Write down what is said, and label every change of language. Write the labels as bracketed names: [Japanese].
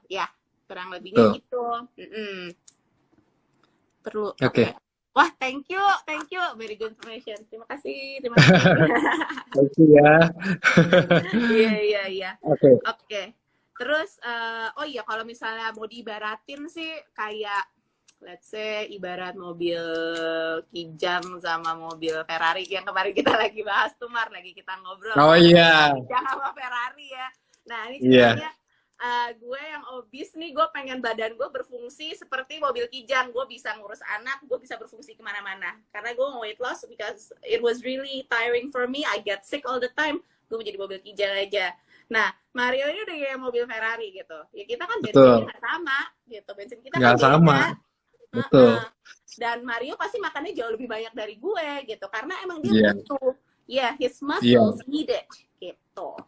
[Indonesian] Ya, kurang lebihnya gitu. Perlu. Oke. [English] Wah, thank you, very good information. [Indonesian] Terima kasih. [English] Thank you ya. [Indonesian] Iya. Oke. Terus, kalau misalnya mau diibaratin sih kayak [English] let's say [Indonesian] ibarat mobil Kijang sama mobil Ferrari yang kemarin kita lagi bahas tuh Mar, lagi kita ngobrol. Oh iya. Kijang sama Ferrari ya. Nah ini Iya. ceritanya gue yang obes nih, gue pengen badan gue berfungsi seperti mobil Kijang. Gue bisa ngurus anak, gue bisa berfungsi kemana-mana. Karena gue mau [English] weight loss because it was really tiring for me. I get sick all the time. [Indonesian] Gue menjadi mobil Kijang aja. Nah, Mario ini udah kayak mobil Ferrari gitu. Ya kita kan bensinnya nggak sama gitu. Bensin kita Nggak kan beda. sama. Betul. Dan Mario pasti makannya jauh lebih banyak dari gue gitu. Karena emang dia butuh. [English] Ya, his muscles need it gitu.